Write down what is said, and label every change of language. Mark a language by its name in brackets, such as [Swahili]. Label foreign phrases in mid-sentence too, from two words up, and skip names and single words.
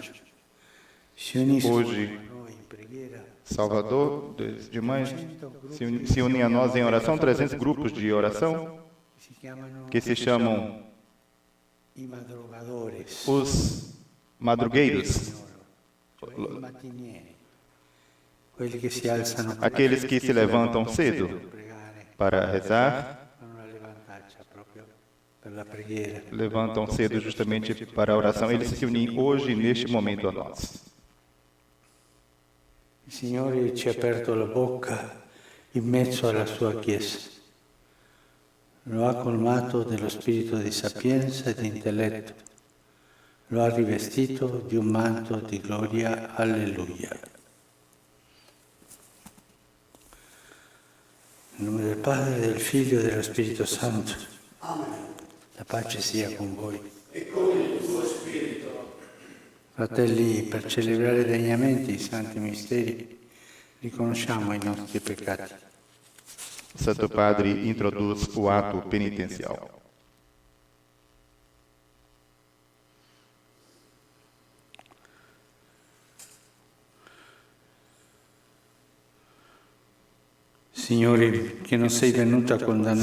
[Portuguese] hoje, Salvador, 2 de maio, se unem a nós em oração 300 grupos de oração que se chamam os madrugueiros, aqueles que se levantam cedo para rezar, levantam cedo justamente para a oração. Eles se unem hoje, neste momento, a nós. [Italian] Il Signore ci ha aperto la bocca in mezzo alla sua Chiesa. Lo ha colmato dello spirito di sapienza e di intelletto. Lo ha rivestito di un manto di gloria. Alleluia. Nel nome del Padre, del Figlio e dello Spirito Santo. Amen. La pace sia con voi. E con il tuo spirito. Fratelli, per celebrare degnamente i santi misteri, riconosciamo i nostri peccati. [Portuguese] Santo Padre introduz o ato penitencial. Signore, que não sei venuto a condenar.